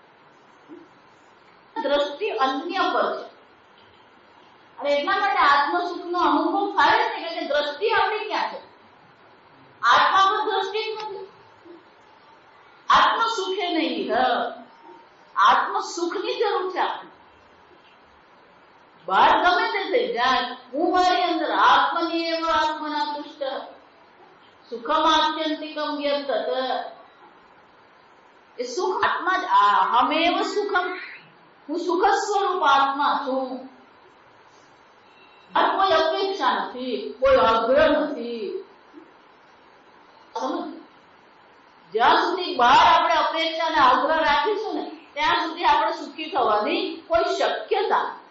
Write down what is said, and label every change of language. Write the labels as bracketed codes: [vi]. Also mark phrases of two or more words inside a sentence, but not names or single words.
[gu] દ્રષ્ટિ અન્ય પર છે, અને એટલા માટે આત્મ સુખનો અનુભવ થાય ને કે દ્રષ્ટિ આપણી ક્યાં છે? આત્મા પર દ્રષ્ટિ જ નથી. આત્મ સુખે નહીં, આત્મ સુખની જરૂર છે આપણે. બહાર ગમે તે થઈ જાય, હું મારી અંદર [sa] આત્મની એવ આત્મના તુષ્ટ સુખમ આત્યંતિકમ વ્યર્થત, [gu] એ સુખ આત્મા જ. [sa] હમેવ સુખમ, [gu] હું સુખ સ્વરૂપ આત્મા છું. કોઈ અપેક્ષા નથી, કોઈ આગ્રહ નથી. જ્યાં સુધી બહાર આપણે અપેક્ષા અને આગ્રહ રાખીશું ને ત્યાં સુધી આપણે સુખી થવાની કોઈ શક્યતા.